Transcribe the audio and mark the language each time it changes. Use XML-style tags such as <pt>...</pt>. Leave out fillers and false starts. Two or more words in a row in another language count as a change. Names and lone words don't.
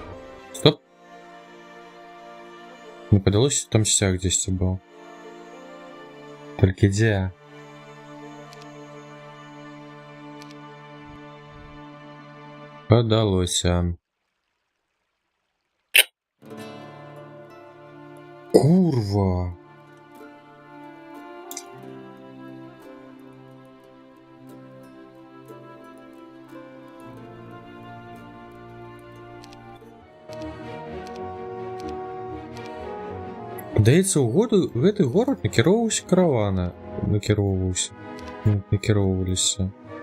<ru>Не подалось, там стяг здесь был.</ru> <uk>Тільки де? Подалося. Курва. Здається,</uk> <be>у гэты горад накіроўваўся караваны. Накіроўваліся.</be>